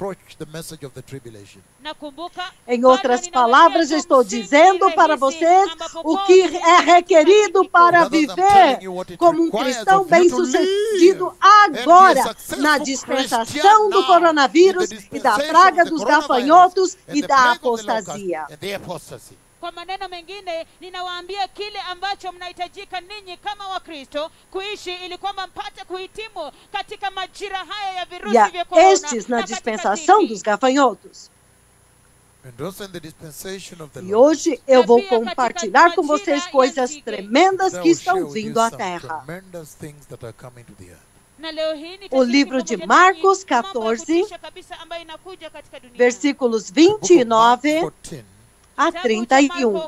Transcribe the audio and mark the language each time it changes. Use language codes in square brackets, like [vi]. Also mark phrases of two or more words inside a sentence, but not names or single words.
[pt] Em outras palavras, eu estou dizendo para vocês o que é requerido para viver como um cristão bem-sucedido agora, na dispensação do coronavírus e da praga dos gafanhotos e da apostasia. [sw] Kwa maneno mengine, ninawaambia kile ambacho mnahitajika ninyi kama Wakristo kuishi ili kwamba mpate kuhitimu katika majira haya ya virusi vya corona. [pt] Estes na dispensação dos gafanhotos. E hoje eu vou compartilhar com vocês coisas tremendas que estão vindo à Terra. O livro de Marcos 14, versículos 29 a 31.